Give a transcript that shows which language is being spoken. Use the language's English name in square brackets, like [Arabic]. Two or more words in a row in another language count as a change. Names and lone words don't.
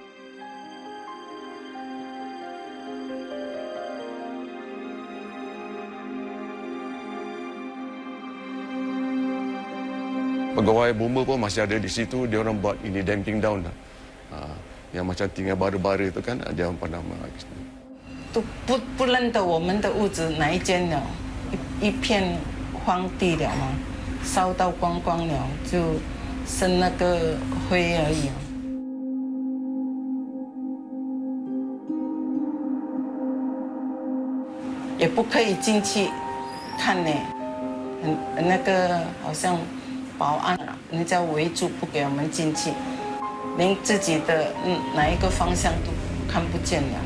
[Malay] Pegawai bomba pun masih ada di situ, dia orang buat ini [English] damping down [Malay] lah. Yang macam tinggal bara-bara itu kan, dia orang pandang kat situ. [Chinese] 都不认得我们的屋子哪一间了，一片荒地了嘛，烧到光光了，就剩那个灰而已。也不可以进去看呢，那个好像保安人家围住不给我们进去，连自己的哪一个方向都看不见了。